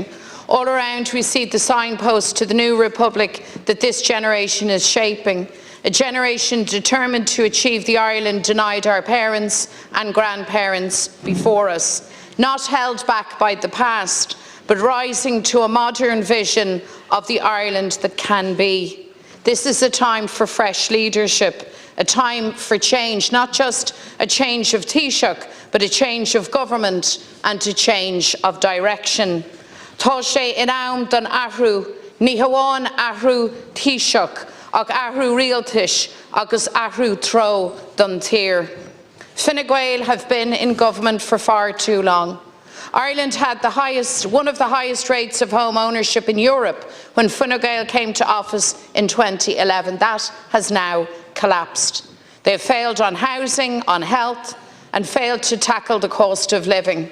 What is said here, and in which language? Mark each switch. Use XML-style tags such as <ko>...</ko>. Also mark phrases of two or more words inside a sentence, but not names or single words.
<en>All around we see the signpost to the new republic that this generation is shaping, a generation determined to achieve the Ireland denied our parents and grandparents before us, not held back by the past, but rising to a modern vision of the Ireland that can be. This is a time for fresh leadership, a time for change, not just a change of Taoiseach, but a change of government and a change of direction.</en> <ga>Tá sé in am don ahrú, ní hamháin ahrú Taoiseach, ach ahrú rialtais agus ahrú tro don tír.</ga> <en>Fine Gael have been in government for far too long. Ireland had one of the highest rates of home ownership in Europe when Fine Gael came to office in 2011. That has now collapsed. They have failed on housing, on health, and failed to tackle the cost of living.</en>